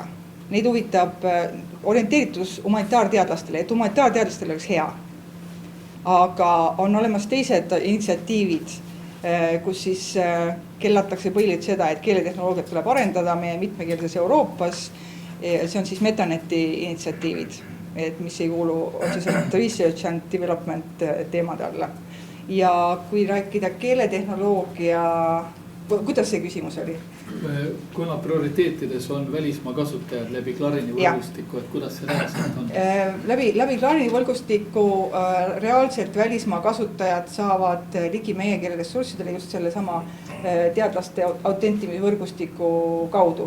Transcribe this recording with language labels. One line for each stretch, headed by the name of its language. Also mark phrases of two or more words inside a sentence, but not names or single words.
Estonian: Neid huvitab orienteeritus humanitaarteadlastele, et humanitaarteadlastele oleks hea. Aga on olemas teised initsiatiivid, kus siis kellatakse põhiliselt seda, et keeletehnoloogiat tuleb arendada meie mitmekeelses Euroopas. See on siis Metaneti initsiatiivid, mis ei kuulu otseselt
English: research and development
Estonian: teemade alla. Ja kui rääkida keeletehnoloogia, kuidas see küsimus oli? Kuna prioriteetides on välismaa kasutajad läbi Clarini võrgustiku, et kuidas see reaalselt on? Läbi Clarini võrgustiku reaalselt välismaa kasutajad saavad ligi meie keeleressurssidele just selle sama teadlaste autentimise võrgustiku kaudu.